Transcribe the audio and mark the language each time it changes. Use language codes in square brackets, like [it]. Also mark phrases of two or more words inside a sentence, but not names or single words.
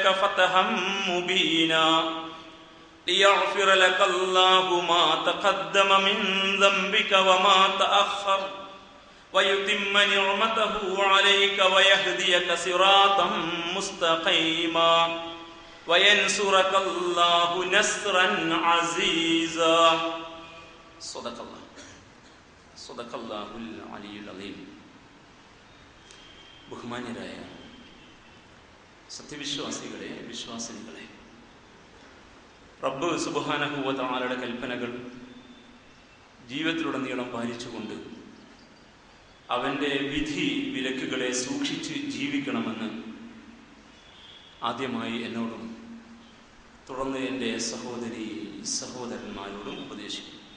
[ar] فتحا مبينا ليغفر لك الله ما تقدم من ذنبك وما تأخر ويتم نعمته عليك ويهديك صراطا مستقيما وينصرك الله نصرا عزيزا صدق الله العلي العظيم. [ml] ബഹുമാന്യരായ സത്യവിശ്വാസികളെ, വിശ്വാസിനികളെ, റബ്ബ് [ar] سبحانه وتعالى [ml] കൽപ്പനകൾ ജീവിതത്തിലുടനീളം പാലിച്ചുകൊണ്ട് അവൻ്റെ വിധി വിലക്കുകളെ സൂക്ഷിച്ച് ജീവിക്കണമെന്ന് ആദ്യമായി എന്നോടും തുടർന്ന് എൻ്റെ സഹോദരന്മാരോടും ഉപദേശിക്കും.